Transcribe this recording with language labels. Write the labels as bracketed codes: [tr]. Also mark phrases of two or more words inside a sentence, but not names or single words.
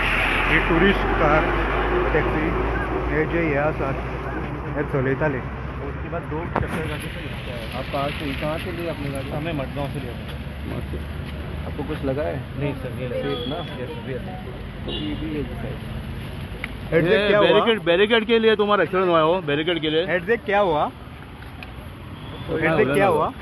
[kok] ही टुरिस्ट कार टॅक्सी हे जे हे आसात हे चलयताले [hi] उसके बाद 2 चक्कर आप कहाँ से लिए अपनी गाड़ी? हमें मडगांव से लिया। आपको कुछ लगा है? नहीं सर, ये सेफ ना, ये भी बैरिकेड के लिए तुम्हारा एक्सीडेंट हुआ हो, बैरिकेड के लिए। एग्जैक्ट क्या हुआ? एग्जैक्ट क्या हुआ?